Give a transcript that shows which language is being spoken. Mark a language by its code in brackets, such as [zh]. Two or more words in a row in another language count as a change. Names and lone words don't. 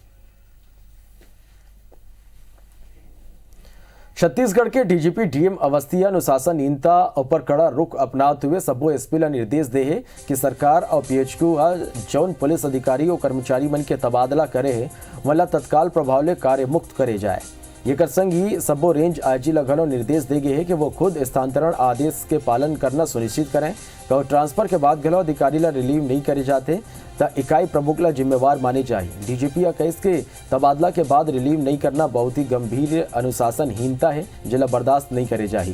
[hne] छत्तीसगढ़ के डीजीपी डीएम अवस्थी अनुशासनहीनता पर कड़ा रुख अपनाते हुए सबो एसपी ला निर्देश दे है कि सरकार और पीएचक्यू जौन पुलिस अधिकारी और कर्मचारी मन के तबादला करे है वला तत्काल प्रभाव ले कार्य मुक्त करे जाए। ये कर संग ही सबो रेंज आईजी ला घलो निर्देश दे गए है कि वो खुद स्थानांतरण आदेश के पालन करना सुनिश्चित करें। तो ट्रांसफर के बाद घलो अधिकारी ला रिलीव नहीं करे जाते तो इकाई प्रमुख ला जिम्मेवार माने चाहिए। डीजीपी कहिस के तबादला के बाद रिलीव नहीं करना बहुत ही गंभीर अनुशासनहीनता है, जिला बर्दाश्त नहीं करे चाहिए।